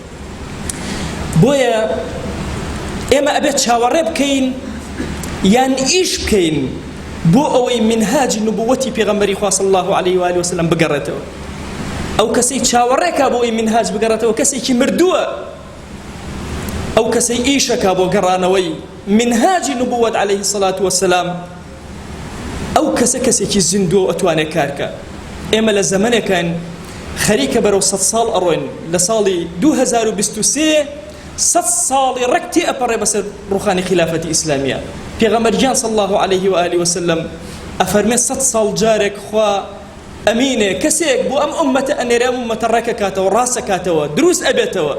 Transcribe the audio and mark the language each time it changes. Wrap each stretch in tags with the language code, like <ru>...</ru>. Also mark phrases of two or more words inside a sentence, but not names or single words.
<ckb>بۆیە ئێمە ئەبێت چاوەڕێ بکەین یان ئیش بکەین بۆ ئەوەی منهاجی نبووەتی پێغەمبەری خوا</ckb> <ar>صلی الله عليه و آله وسلم</ar> <ckb>بگەڕێتەوە. ئەو کەسەی چاوەڕێکا بۆ ئەوەی منهاج بگەڕێتەوە کەسێکی مردووە، ئەو کەسەی ئیشەکا بۆ گەڕانەوەی منهاجی نبووەت</ckb> <ar>عليه الصلاة والسلام،</ar> <ckb>ئەو کەسە کەسێکی زیندووە ئەتوانێت کارکە. ئێمە لە زەمانێکان خەریکە بەرەو 100 ساڵ ئەڕۆین. لە ساڵی 2023 100 ساڵی ڕەکتی ئەپەڕێ بەسەر ڕوخانی خلافەتی ئیسلامیە. پێغەمبەرگیان</ckb> <ar>صلی الله عليه و آله وسلم</ar> <ckb>ئەفەرمێ 100 ساڵ جارێک خوا ئەمینێ کەسێک بۆ ئەم ئومەتە ئەنێرە ئەم ئومەتە ڕێکەکاتەوە، ڕاستەکاتەوە، دروست ئەبێتەوە.</ckb>